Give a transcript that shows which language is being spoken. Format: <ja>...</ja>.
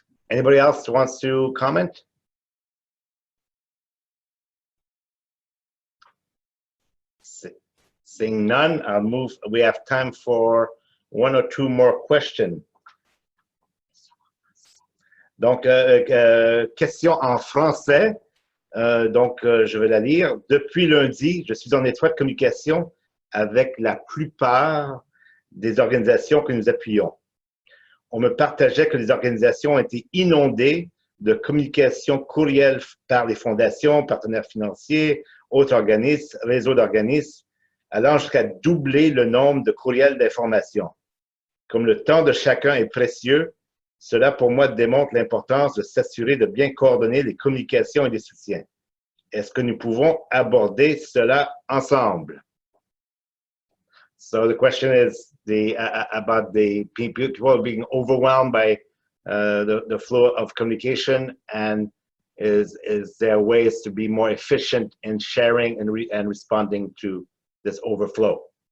<en>Anybody else wants to comment? Seeing none, I'll move. We have time for one or two more questions.</en> <fr>Donc, question en français. Je vais la lire. Depuis lundi, je suis en étroite communication avec la plupart des organisations que nous appuyons. On me partageait que les organisations ont été inondées de communications courriels par les fondations, partenaires financiers, autres organismes, réseaux d'organismes, allant jusqu'à doubler le nombre de courriels d'information. Comme le temps de chacun est précieux, cela pour moi démontre l'importance de s'assurer de bien coordonner les communications et les soutiens. Est-ce que nous pouvons aborder cela ensemble?</fr> <en>So the question is about the people being overwhelmed by the flow of communication, and is there ways to be more efficient in sharing and responding to this overflow?</en>